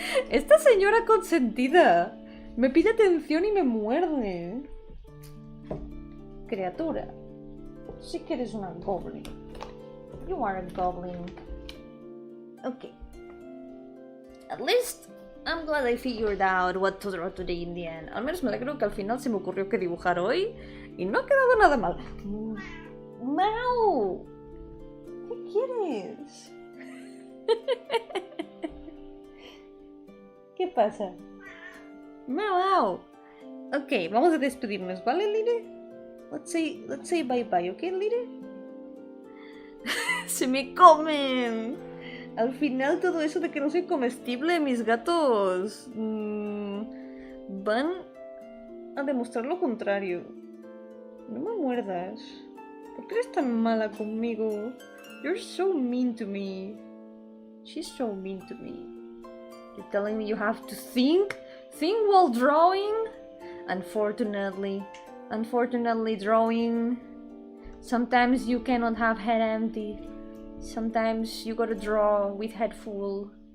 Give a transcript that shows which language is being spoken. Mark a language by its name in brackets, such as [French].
[Spanish] Esta señora consentida me pide atención y me muerde. Criatura, sí que eres una goblin. [English] You are a goblin. Okay. At least I'm glad I figured out what to draw today in the end. [Spanish] Al menos me alegro que al final se me ocurrió que dibujar hoy y no ha quedado nada mal. ¡Mau! ¿Qué quieres? ¿Qué pasa? ¡Mau! Ok, vamos a despedirnos, ¿vale, Lire? [English] Let's say bye bye, [Spanish] ¿ok, Lire? ¡Se me comen! Al final todo eso de que no soy comestible, mis gatos van a demostrar lo contrario. No me muerdas. ¿Por qué eres tan mala conmigo? [English] You're so mean to me. She's so mean to me. You're telling me you have to think while drawing? Unfortunately, drawing. Sometimes you cannot have head empty. Sometimes you gotta draw with head full.